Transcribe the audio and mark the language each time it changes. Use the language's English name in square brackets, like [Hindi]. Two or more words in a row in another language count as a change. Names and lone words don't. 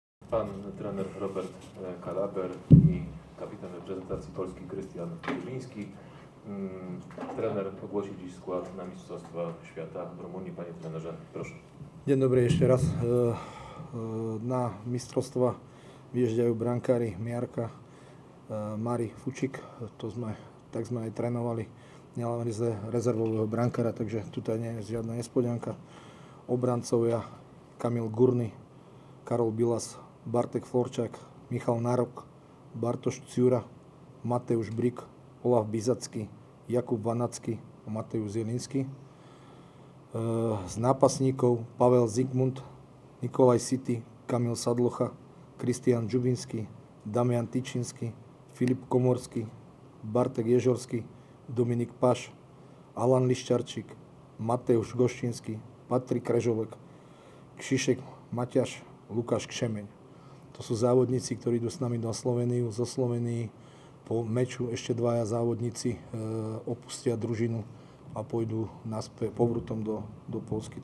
[Polish] Pan trener Robert Kalaber i kapitan reprezentacji Polski Krystian Dubiński. Trener ogłosi dziś skład na Mistrzostwa Świata w Rumunii. Panie trenerze, proszę. [Slovak] Deň dobrý ešte raz. Na mistrovstva vyježďajú brankári Miarka, Mari Fučík. Tak sme aj trénovali nielen rezervového brankára, takže tu nie je žiadna nespodňanka. Obrancovia Kamil Gurny, Karol Bilas, Bartek Florčák, Michal Nárok, Bartoš Ciura, Mateusz Brik, Olaf Bizacký, Jakub Vanacký a Mateusz Zielinský. Z nápasníkov Pavel Zigmund, Nikolaj Sity, Kamil Sadlocha, Kristian Džubinský, Damian Tyčinský, Filip Komorský, Bartek Ježorský, Dominik Paš, Alan Liščarčík, Mateusz Goščinský, Patrik Režolek, Kšišek Maťaš, Lukáš Kšemeň. To sú závodníci, ktorí idú s nami do Slovenii. Zo Slovenii po meču ešte dvaja závodníci opustia družinu a pôjdu naspäť povrutom do Poľsky.